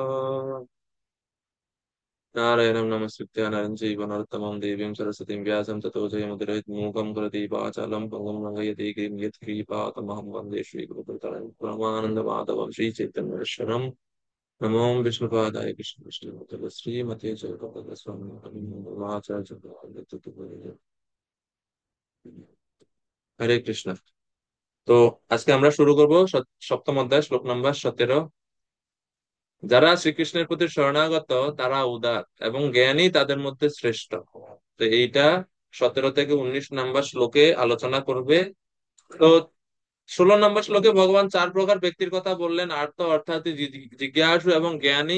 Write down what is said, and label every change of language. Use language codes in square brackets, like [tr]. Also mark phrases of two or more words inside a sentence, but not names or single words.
[sa] नारायणं नमस्कृत्य नरं चैव नरोत्तमं देवीं सरस्वतीं व्यासं ततो जयमुदीरयेत् मूकं करोति वाचालं पङ्गुं लङ्घयति गिरिं यत्कृपातमहं वन्दे श्रीगुरुपरं परमानन्दमाधवं श्रीचैतन्येश्वरम्। नमो विष्णुपादाय कृष्ण श्रीमते जगन्नाथ। [bn] হরে কৃষ্ণ। তো আজকে আমরা শুরু করব সপ্তম অধ্যায় শ্লোক নাম্বার 17। যারা শ্রীকৃষ্ণের প্রতি শরণাগত তারা উদার এবং জ্ঞানী তাদের মধ্যে শ্রেষ্ঠ। তো এইটা 17 থেকে 19 নাম্বার শ্লোকে আলোচনা করবে। তো 16 নম্বর শ্লোকে ভগবান চার প্রকার ব্যক্তির কথা বললেন, আর্ত অর্থাৎ জিজ্ঞাসু এবং জ্ঞানী।